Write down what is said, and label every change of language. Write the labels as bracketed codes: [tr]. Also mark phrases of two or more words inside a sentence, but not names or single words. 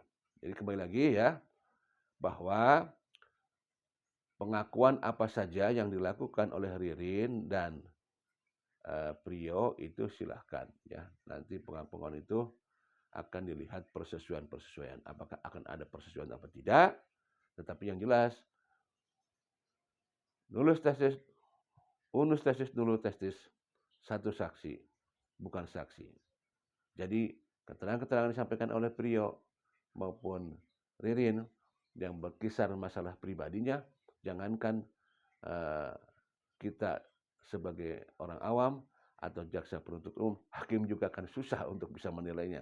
[id] Jadi kembali lagi ya, bahwa pengakuan apa saja yang dilakukan oleh Ririn dan Prio itu silahkan ya. Nanti pengakuan itu akan dilihat persesuaian-persesuaian. Apakah akan ada persesuaian apa tidak? Tetapi yang jelas, [la] nullus testis, unus testis, nullus testis, [id] satu saksi, bukan saksi. Jadi keterangan-keterangan disampaikan oleh Prio maupun Ririn yang berkisar masalah pribadinya, jangankan uh, kita sebagai orang awam atau jaksa penuntut umum, hakim juga akan susah untuk bisa menilainya.